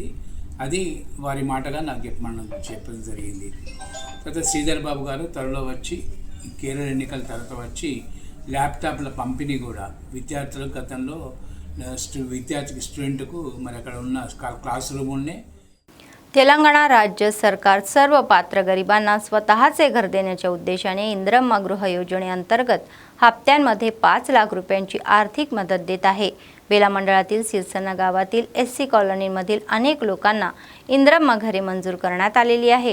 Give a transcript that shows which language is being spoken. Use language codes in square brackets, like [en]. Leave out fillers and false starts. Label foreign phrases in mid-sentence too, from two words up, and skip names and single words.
[te] అది వారి మాటగా నాకు చెప్పడం జరిగింది. తర్వాత శ్రీధర్ బాబు గారు త్వరలో వచ్చి, కేరళ ఎన్నికల తర్వాత వచ్చి ల్యాప్టాప్ల పంపిణీ కూడా విద్యార్థులకు, గతంలో స్టూడెంట్కు మరి అక్కడ ఉన్న [en] class roomల్నే. [mr] तेलंगणा राज्य सरकार सर्व पात्र गरिबांना स्वतःचे घर देण्याच्या उद्देशाने इंदिरम्मा गृह योजनेअंतर्गत हप्त्यांमध्ये 5 लाख रुपयांची आर्थिक मदत देत आहे. बेला मंडळातील सिरसना गावातील SC कॉलनीमधील अनेक लोकांना इंदिरम्मा घरे मंजूर करण्यात आलेली आहे.